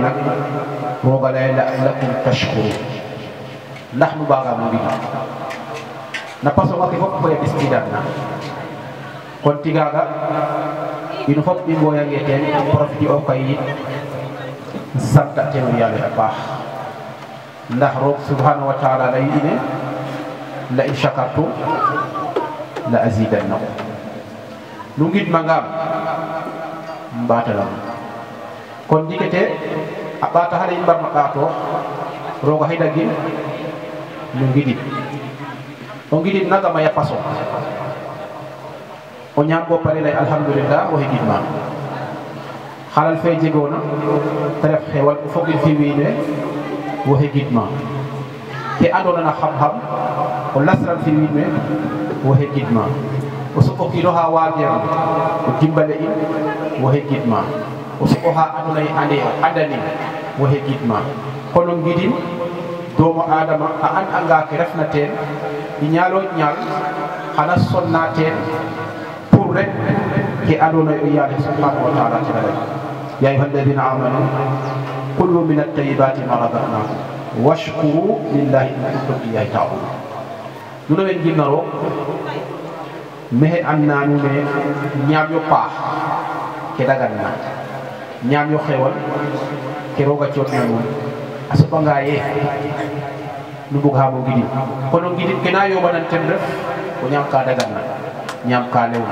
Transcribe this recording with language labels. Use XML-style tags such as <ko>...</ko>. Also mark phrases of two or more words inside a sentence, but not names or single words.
<srr>nak roga laya</srr> <ar>لعلكم تشكرون</ar> <srr>ndax nu mbagamo mbi na pasonga ke fop koy ɓiskidan na kon tigaga ino fop i mboyange ten profite o kay yit santa teno Yàlla a paax ndax roog</srr> <ar>سبحانه وتعالى</ar> <srr>lay ine</srr> <ar>لئن شكرتم لأزيدنكم</ar> <srr>nu ngidmangam mbatalam kon ndikete a ɓaata xale i mbarno ɓaatoox roog a xedagin nu ngidin o ngidin naga maya paso o ñaam bo pare lay alhamdulillah o xegidma xalal fe jegoona te ref xewal o fogin fi wiin we wo xegidma ke andona na xam-xam o lasran fi wiin we wo xegidma o soɓ o kiino xa waageerna o dimbale in wo xegidma o soɓ oxa andona ye ande o andanin wo xegidma kono ngidin doomu adama a an anga ke refna teen i ñaalo ñaal xana sonna teen pour rek ke andona ye o Yàlla</srr> <ar>سبحانه وتعالى</ar> <srr>tena lay</srr> <ar>يا أيها الذين آمنوا كلوا من طيبات ما رزقناكم واشكروا لله إن كنتم إياه تعبدون</ar> <srr>nuno wen ginnaro mexe andna nuun ne ñaam yo paax ke daganna ñaam yo xewal ke roga cootna nuun a soɓanga ye nu mbugxamo ngidin kono ngidin ke na yoɓanan ten ref o ñaam ka daganna ñaam ka lewna</srr>